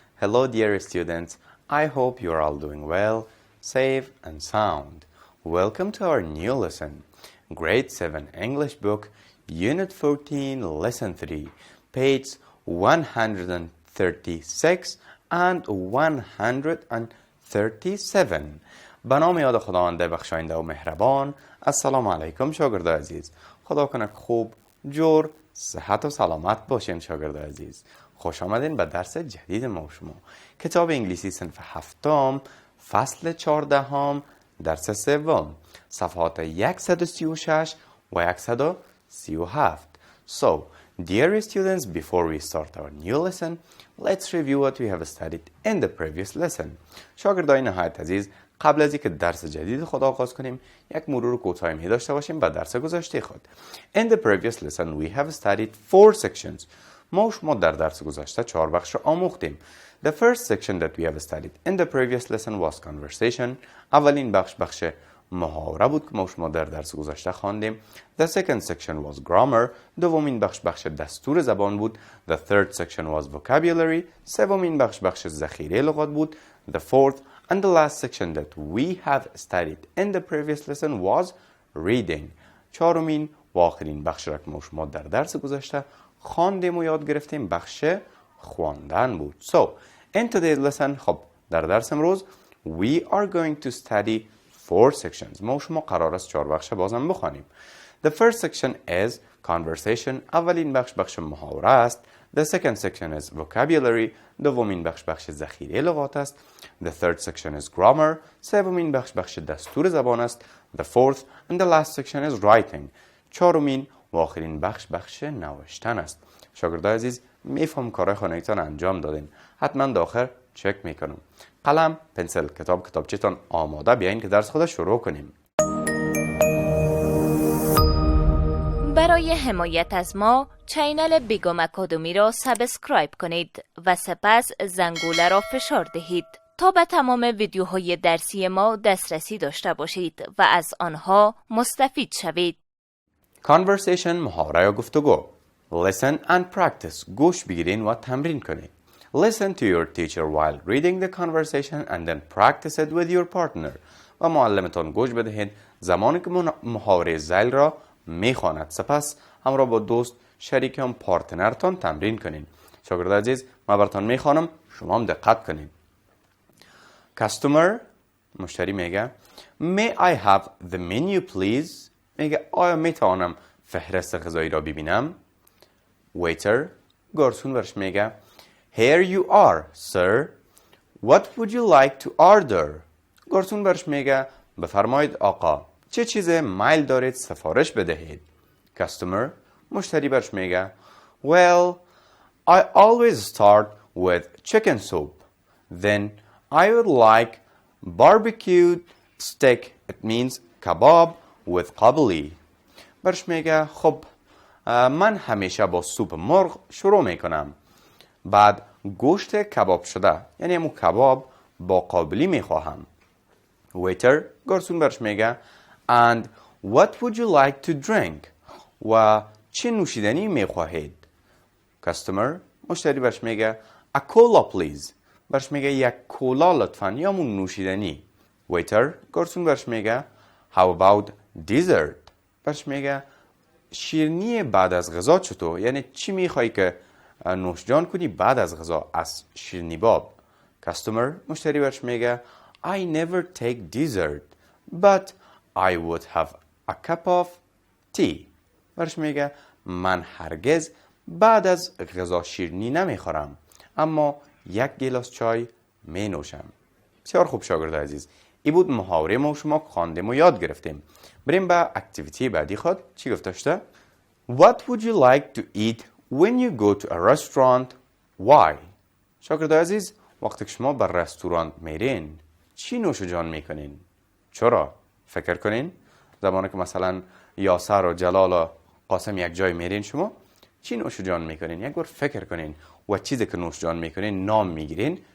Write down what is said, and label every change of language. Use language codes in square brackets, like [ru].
[en] Hello dear students, I hope you are all doing well, safe and sound. Welcome to our new lesson, Grade 7 English book, Unit 14, Lesson 3, page 136 and 137. [fa] به نام یاد خداوند بخشاینده و مهربان. السلام علیکم شاگرد عزیز. خدا کنه خوب، جور، صحت و سلامت باشین شاگرد عزیز. خوش آمدین به درس جدید ما و شما. کتاب انگلیسی صنف هفتم، فصل 14، درس سوم، صفحات 136 و 137. [en] So, dear students, before we start our new lesson, let's review what we have studied in the previous lesson. [fa] شاگردای نهایت عزیز، قبل از اینکه درس جدید خود آغاز کنیم، یک مرور کوتاهی داشته باشیم به درس گذشته خود. [en] In the previous lesson, we have studied 4 sections. [fa] ما در درس گذشته 4 بخش آموختیم. [en] The first section that we have studied in the previous lesson was conversation. [fa] اولین بخش محاوره بود که ما در درس گذشته خواندیم. [en] The second section was grammar. [fa] دومین بخش دستور زبان بود. [en] The third section was vocabulary. [fa] سومین بخش ذخیره لغات بود. [en] The fourth and the last section that we have studied in the previous lesson was reading. [fa] چهارمین و آخرین بخش را که ما در درس گذشته خواندیم و یاد گرفتیم بخش خواندن بود. [en] So, in today's lesson, [fa] خب در درس امروز [en] we are going to study 4 sections. [fa] ما قرار است 4 بخش بازم بخوانیم. [en] The first section is conversation. [fa] اولین بخش محاوره است. [en] The second section is vocabulary. [fa] دومین بخش ذخیره لغات است. [en] The third section is grammar. [fa] سومین بخش دستور زبان است. [en] The fourth and the last section is writing. [fa] چهارمین و آخرین بخش نوشتن است. شاگردای عزیز، میفهم کارهای خانگیتان انجام دادین. حتما داخل چک میکنم. قلم، پنسل، کتابچه‌تان آماده، بیاین که درس خود شروع کنیم. برای حمایت از ما چینل بیگم اکادمی را سابسکرایب کنید و سپس زنگوله را فشار دهید تا به تمام ویدیوهای درسی ما دسترسی داشته باشید و از آنها مستفید شوید. Conversation، محاوره یا گفتگو. [en] Listen and practice. [fa] گوش بگیرین و تمرین کنید. [en] Listen to your teacher while reading the conversation and then practice it with your partner. [fa] و معلمتان گوش بدهید زمانی که محاوره ذیل را میخواند. سپس همراه با دوست، شریک هم پارتنرتان تمرین کنین. شاگرد عزیز، من براتان میخوانم، شما هم دقت کنین. Customer، مشتری میگه [en] May I have the menu please؟ [fa] میگه آیا میتوانم فهرست غذایی را ببینم؟ Waiter، گارسون برش میگه [en] Here you are, sir. What would you like to order? [fa] گارسون برش میگه بفرمایید آقا، چه چیزی میل دارید سفارش بدهید؟ Customer، مشتری برش میگه [en] Well, I always start with chicken soup. Then I would like barbecued steak. It means kebab with قابلی. [fa] برش میگه خب من همیشه با سوپ مرغ شروع میکنم. بعد گوشت کباب شده، یعنی همون کباب با قابلی میخواهم. Waiter، گارسون برش میگه [en] And what would you like to drink؟ [fa] و چه نوشیدنی میخواهید؟ Customer، مشتری برش میگه [en] A cola please. [fa] برش میگه یک کولا لطفاً، یا همون نوشیدنی. Waiter، گارسون برش میگه [en] How about dessert؟ [fa] برش میگه شیرینی بعد از غذا چطور؟ یعنی چی میخوایی که نوشجان کنی بعد از غذا از شیرینی باب؟ Customer، مشتری برش میگه [en] I never take dessert but I would have a cup of tea. [fa] برش میگه من هرگز بعد از غذا شیرینی نمیخورم، اما یک گیلاس چای می نوشم. بسیار خوب شاگرد عزیز، این بود محاوره ما و شما خواندیم و یاد گرفتیم. بریم به اکتیویتی بعدی خود. چی گفته شده؟ [en] What would you like to eat when you go to a restaurant? [fa] Why؟ شاگرد عزیز، وقتی که شما به رستوران میرین چی نوش جان میکنین؟ چرا؟ فکر کنین زمانی که مثلا یاسر و جلال و قاسم یک جای میرین، شما چی نوش جان میکنین؟ یک بار فکر کنین و چیزی که نوش جان میکنین نام میگیرین.